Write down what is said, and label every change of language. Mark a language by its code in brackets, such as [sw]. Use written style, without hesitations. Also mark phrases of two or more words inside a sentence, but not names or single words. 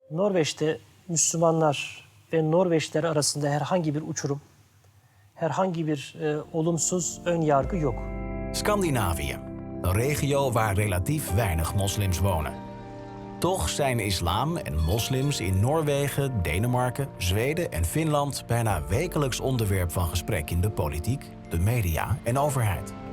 [tr] Norveç'te Müslümanlar ve Norveçliler arasında herhangi bir uçurum, herhangi bir olumsuz ön yargı yok. [nl] Scandinavië, een regio waar relatief weinig moslims wonen. Toch zijn islam en moslims in Noorwegen, Denemarken, Zweden en Finland bijna wekelijks onderwerp van gesprek in de politiek, de media en overheid.